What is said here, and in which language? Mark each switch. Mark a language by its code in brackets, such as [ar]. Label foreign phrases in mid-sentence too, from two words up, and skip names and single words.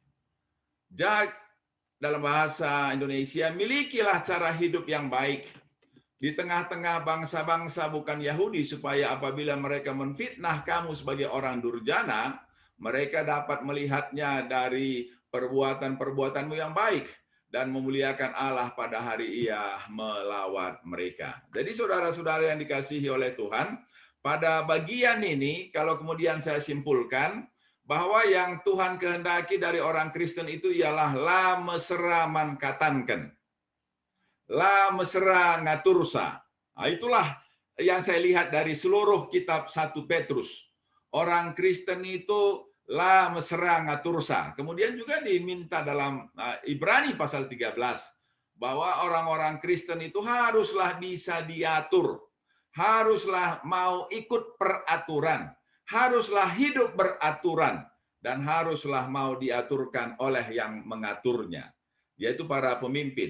[id] dalam bahasa Indonesia, milikilah cara hidup yang baik di tengah-tengah bangsa-bangsa bukan Yahudi, supaya apabila mereka menfitnah kamu sebagai orang durjana, mereka dapat melihatnya dari perbuatan-perbuatanmu yang baik dan memuliakan Allah pada hari Ia melawat mereka. Jadi saudara-saudara yang dikasihi oleh Tuhan, pada bagian ini kalau kemudian saya simpulkan bahwa yang Tuhan kehendaki dari orang Kristen itu ialah [btx] la mesra mankatanken, la mesra ngatursa. [id] Nah, itulah yang saya lihat dari seluruh kitab 1 Petrus. Orang Kristen itu [btx] la mesra ngatursa. [id] Kemudian juga diminta dalam Ibrani pasal 13 bahwa orang-orang Kristen itu haruslah bisa diatur, haruslah mau ikut peraturan, haruslah hidup beraturan, dan haruslah mau diaturkan oleh yang mengaturnya, yaitu para pemimpin.